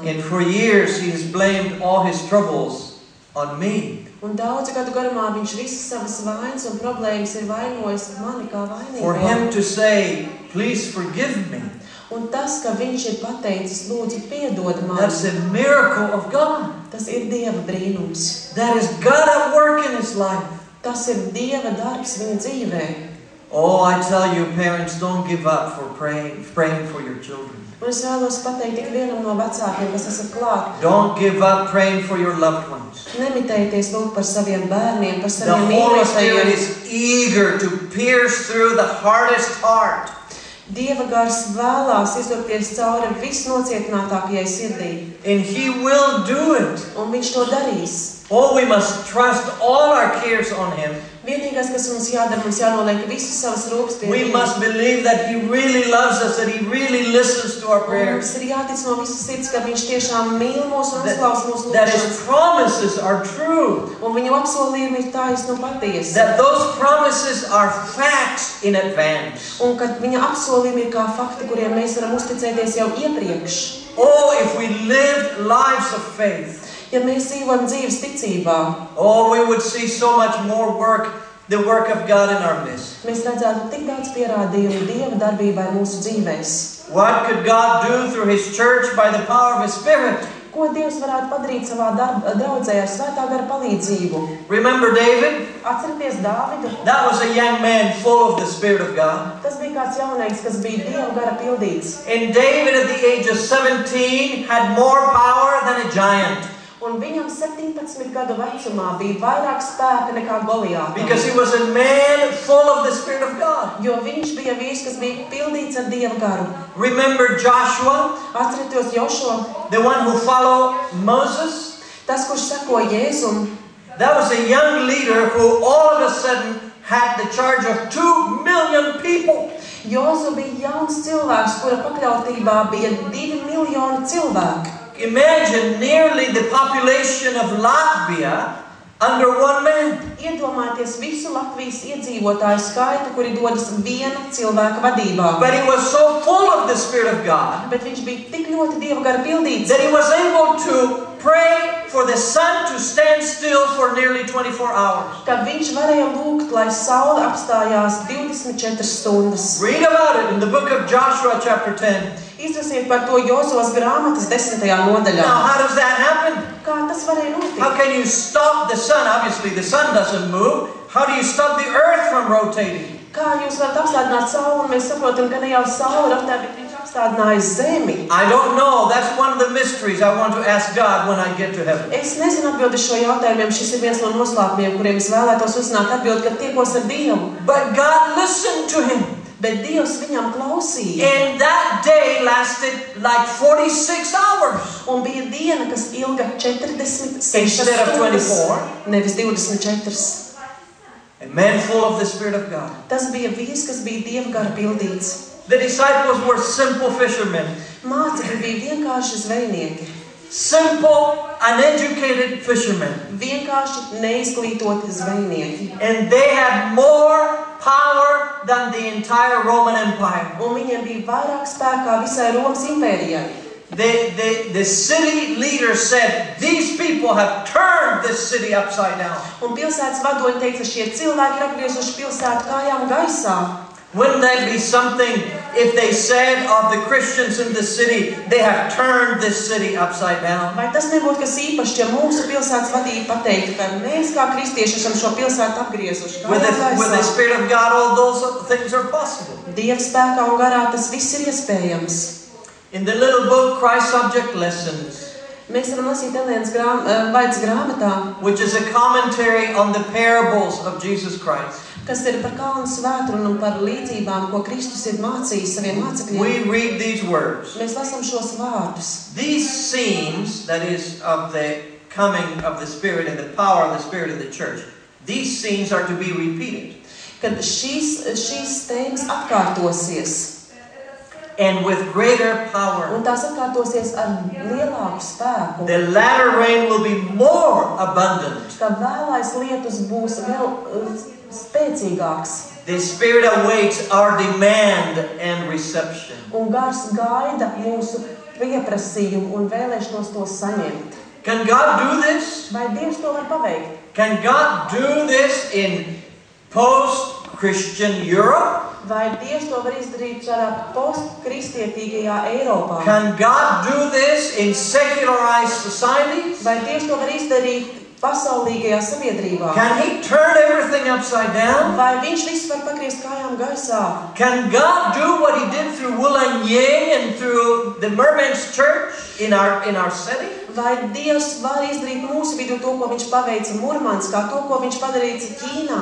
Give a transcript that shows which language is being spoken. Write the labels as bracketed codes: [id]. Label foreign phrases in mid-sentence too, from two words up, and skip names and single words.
[en] And for years he has blamed all his troubles on me. [lv] Un daudzu gadu garumā viņš visas savas vainas un problēmas ir vainojis mani kā vainīgo. [en] For him to say, please forgive me. [lv] Un tas, ka viņš ir pateicis, lūdzu piedod man. [en] That's a miracle of God. [lv] Tas ir Dieva brīnums. [en] That is God at work in his life. [lv] Tas ir Dieva darbs viņa dzīvē. [en] Oh, I tell you, parents, don't give up for praying for your children. [lv] Un es vēlos pateikt tik vienam no vecākiem, kas esat klāt. [en] Don't give up praying for your loved ones. [lv] Nemitējieties lūgt par saviem bērniem, par [en] The [lv] saviem [en] Holy Spirit [lv] mīļotajiem. [en] is eager to pierce through the hardest heart. [lv] Dieva gars vēlās izdurties cauri visnocietinātākajai sirdī. [en] And he will do it. [lv] Un viņš to darīs. [en] Oh, we must trust all our cares on him. [lv] Vienīgais, kas mums jādara, mums jānoliek visas savas rūpes pie [en] We [lv] viņa. [en] must believe that he really loves us, that he really listens to our [lv] Un [en] prayers. [lv] mums ir jātic no visas sirds, ka viņš tiešām mīl mūs un uzklaus mūsu [en] That [lv] lūgšanas. [en] his promises are true. [lv] Un viņu apsolījumi ir taisni un patiesi. [en] That those promises are facts in advance. [lv] Un kad viņa apsolījumi ir kā fakti, kuriem mēs varam uzticēties jau iepriekš. [en] Oh, if we lived lives of faith. [lv] Ja mēs dzīvojam dzīves ticībā, [en] Oh, we would see so much more work, the work of God in our midst. [lv] mēs redzētu tik daudz pierādījumu Dieva darbībai mūsu dzīvēs. [en] What could God do through his church by the power of his Spirit? [lv] Ko Dievs varētu padarīt savā draudzē ar svētā gara palīdzību? [en] Remember David? [lv] Atcerieties Dāvidu. [en] That was a young man full of the Spirit of God. [lv] Tas bija kāds jaunais, kas bija Dieva gara pildīts. [en] And David at the age of 17 had more power than a giant. [lv] Un viņam 17 gadu vecumā bija vairāk spēka nekā Goliātam. [en] Because he was a man full of the Spirit of God. [lv] Jo viņš bija vīrs, kas bija pildīts ar Dieva garu. [en] Remember Joshua? [lv] Atcerieties Jošo, [en] The one who followed Moses? [lv] tas, kurš sekoja Jēzum. [en] That was a young leader who all of a sudden had the charge of 2 million people. [lv] Jozu bija jauns cilvēks, kura pakļautībā bija 2 miljoni cilvēku. [en] Imagine nearly the population of Latvia under one man. [lv] Iedomājieties visu Latvijas iedzīvotāju skaitu, kuri dodas viena cilvēka vadībā. [en] But he was so full of the Spirit of God [lv] Bet viņš bija tik ļoti Dieva gara pildīts, [en] that he was able to pray for the sun to stand still for nearly 24 hours. [lv] ka viņš varēja lūgt, lai saule apstājās 24 stundas. [en] Read about it in the book of Joshua chapter 10. [lv] Izlasiet par to Jozovas grāmatas 10. nodaļā. [en] Now, how does that happen? [lv] Kā tas varēja [en] How [lv] notikt? [en] can you stop the sun? Obviously, the sun doesn't move. How do you stop the earth from rotating? [lv] Kā jūs varat apstādināt sauli, un mēs saprotam, ka ne jau saule rotē, bet viņš apstādināja zemi. [en] I don't know. That's one of the mysteries I want to ask God when I get to heaven. [lv] Es nezinu atbildi šo jautājumiem, šis ir viens no noslēpumiem, kuriem es vēlētos uzzināt atbildi, kad tiekos ar Dievu. [en] But God listened to him. [lv] Bet Dievs viņam klausīja. [en] And that day lasted like 46 hours. [lv] Un bija diena, kas ilga 46 [en] Instead of 24. [lv] nevis 24. [en] A man full of the Spirit of God. [lv] Tas bija vīrs, kas bija Dieva gara pildīts. [en] The disciples were simple fishermen. [lv] Mācekļi bija vienkārši zvejnieki. [en] Simple, uneducated fishermen. [lv] Vienkārši neizglītoti zvejnieki. [en] And they had more power than the entire Roman Empire. [lv] Un viņiem bija vairāk spēkā visai Romas impērijai. [en] The city leader said, these people have turned this city upside down. [lv] Un pilsētas vadoņi teica, šie cilvēki ir apgriezuši pilsētu kājām gaisā. [en] Wouldn't that be something if they said of the Christians in the city, they have turned this city upside down? [lv] Vai tas nebūtu kas īpašs, ja mūsu pilsētas vadība pateiktu, ka mēs kā kristieši esam šo pilsētu apgriezuši [en] With [lv] kājām [en] the [lv] gaisā? [en] Spirit of God, all those things are possible. [lv] Dieva spēkā un garā tas viss ir iespējams. [en] In the little book, Christ Subject Lessons, [lv] Mēs varam lasīt Elēnas Vaitas grāmatā, [en] which is a commentary on the parables of Jesus Christ. [lv] kas ir par kalnu svētrunu un par līdzībām, ko Kristus ir mācījis saviem mācekļiem. [en] We read these words. [lv] Mēs lasām šos vārdus. [en] These scenes, that is, of the coming of the Spirit and the power of the Spirit of the church, these scenes are to be repeated. [lv] Kad šīs tēmas atkārtosies, [en] And with greater power. [lv] un tās atkārtosies ar lielāku spēku, [en] The latter rain will be more abundant. [lv] ka vēlais lietus būs vēl spēcīgāks, [en] The Spirit awaits our demand and reception. [lv] un gars gaida mūsu pieprasījumu un vēlēšanos to saņemt. [en] Can God do this? [lv] Vai Dievs to var paveikt? [en] Can God do this in post-Christian Europe? [lv] Vai Dievs to var izdarīt šādā postkristiettīgajā Eiropā? [en] Can God do this in secularized societies? [lv] Vai Dievs to var izdarīt pasaulīgajā sabiedrībā? [en] Can He turn everything upside down? [lv] Vai viņš visu var pagriezt kājām gaisā? [en] Can God do what He did through Wulan Ying and through the Merman's Church in our city? [lv] Vai Dievs var izdarīt mūsu vidū to, ko viņš paveica Murmanskā, to, ko viņš padarīja Ķīnā?